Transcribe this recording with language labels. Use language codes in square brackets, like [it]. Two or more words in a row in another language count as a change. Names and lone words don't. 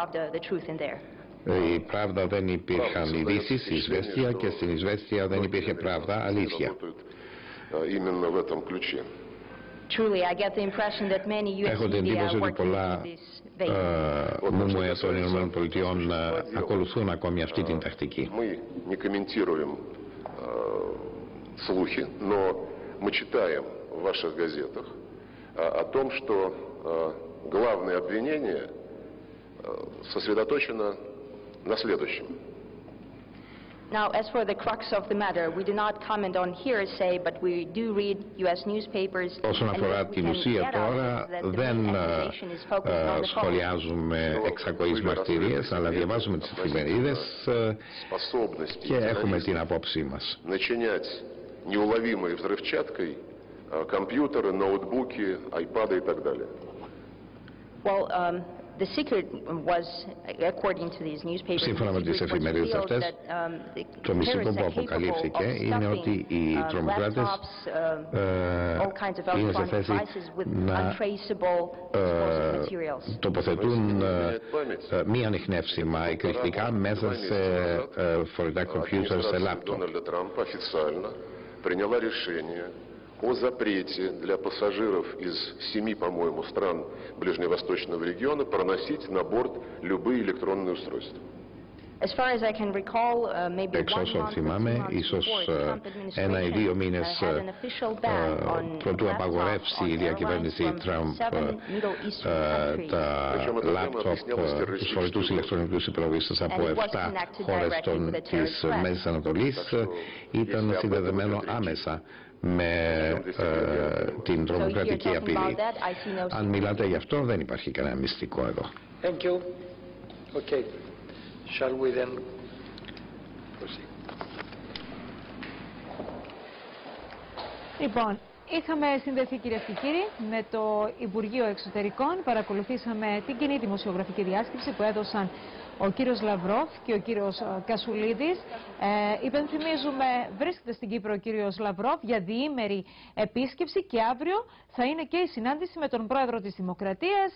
[el] Η Pravda δεν υπήρχαν ειδήσεις, η Izvestia, και στην Izvestia δεν υπήρχε Pravda, αλήθεια. Έχω την εντύπωση ότι πολλά μούμουε των ΗΠΑ ακολουθούν ακόμη αυτή την τακτική. [ru] Мы читаем в ваших газетах о том, что главное обвинение сосредоточено на следующем. [en] Now, as for the crux of the matter, we do not comment on hearsay, but we do read U.S. newspapers. [el] Όσον αφορά την ουσία τώρα, δεν σχολιάζουμε εξακοής μαρτυρίες, αλλά διαβάζουμε τις εφημερίδες και έχουμε την απόψη μας. [ru] Неуловимой взрывчаткой компьютеры, ноутбуки, айпады и так далее. [en] Well, [el] Σύμφωνα με τις εφημερίδες αυτές, το μυστικό που αποκαλύφθηκε είναι ότι οι τρομοκράτες είναι σε θέση να τοποθετούν μη ανιχνεύσιμα εκρηκτικά μέσα σε φορητά κομπιούτερ, σε λάπτοπ. [ru] О запрете для пассажиров из 7, по-моему, стран Ближневосточного региона проносить на борт любые электронные устройства. [el] Εξ όσων θυμάμαι, ίσως 1 ή 2 μήνες προτού απαγορεύσει η διακυβέρνηση Τραμπ τα λάπτοπ, τους φορητούς ηλεκτρονικούς υπολογιστές από 7 χώρες της Μέσης Ανατολής, ήταν συνδεδεμένο άμεσα με την τρομοκρατική απειλή. Αν μιλάτε γι' αυτό, δεν υπάρχει κανένα μυστικό εδώ. [en] Thank you. Okay. Shall we then proceed? [el] Λοιπόν, είχαμε συνδεθεί, κυρίες και κύριοι, με το Υπουργείο Εξωτερικών. Παρακολουθήσαμε την κοινή δημοσιογραφική διάσκεψη που έδωσαν ο κύριος Λαβρόφ και ο κύριος Κασουλίδης. Υπενθυμίζουμε, βρίσκεται στην Κύπρο ο κύριος Λαβρόφ για διήμερη επίσκεψη και αύριο θα είναι και η συνάντηση με τον πρόεδρο της Δημοκρατίας.